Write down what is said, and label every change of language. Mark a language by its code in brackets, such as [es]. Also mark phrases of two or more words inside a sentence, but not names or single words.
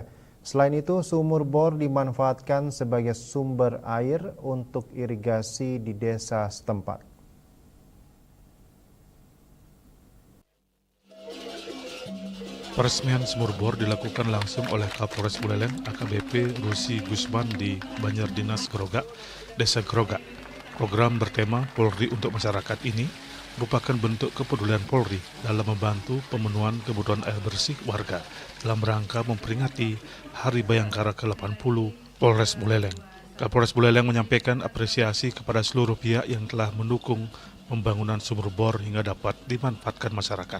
[id] Selain itu, sumur bor dimanfaatkan sebagai sumber air untuk irigasi di desa setempat. Peresmian sumur bor dilakukan langsung oleh Kapolres Buleleng AKBP Rusi Gusman di Banjar Dinas Grogak, Desa Grogak. Program bertema Polri untuk Masyarakat ini merupakan bentuk kepedulian Polri dalam membantu pemenuhan kebutuhan air bersih warga dalam rangka memperingati Hari Bayangkara ke-80 Polres Buleleng. Kapolres Buleleng menyampaikan apresiasi kepada seluruh pihak yang telah mendukung pembangunan sumur bor hingga dapat dimanfaatkan masyarakat.